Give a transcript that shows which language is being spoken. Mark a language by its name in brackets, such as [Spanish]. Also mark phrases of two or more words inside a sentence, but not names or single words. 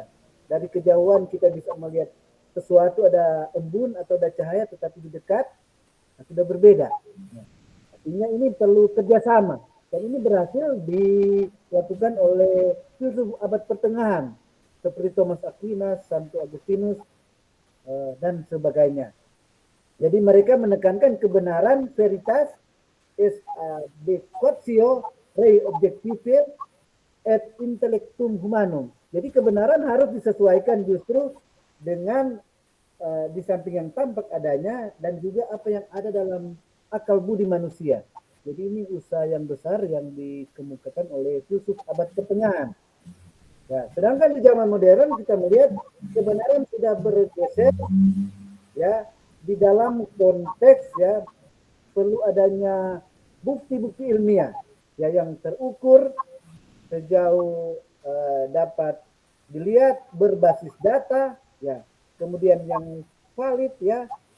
[Indonesian] Dari kejauhan kita bisa melihat sesuatu, ada embun atau ada cahaya, tetapi di dekat sudah berbeda. Artinya ini perlu kerjasama, dan ini berhasil dilakukan oleh filsuf abad pertengahan seperti Thomas Aquinas, Santo Agustinus, dan sebagainya. Jadi mereka menekankan kebenaran [Latin] veritas is de quatio rei objective et intellectum humanum. [Indonesian] Jadi kebenaran harus disesuaikan justru dengan di samping yang tampak adanya dan juga apa yang ada dalam akal budi manusia. Jadi ini usaha yang besar yang dikemukakan oleh filsuf abad pertengahan. Ya, sedangkan di zaman modern kita melihat kebenaran sudah bergeser, ya, di dalam konteks, ya, perlu adanya bukti-bukti ilmiah, ya, yang terukur sejauh dapat dilihat, berbasis data, ya, kemudian yang valid, ya,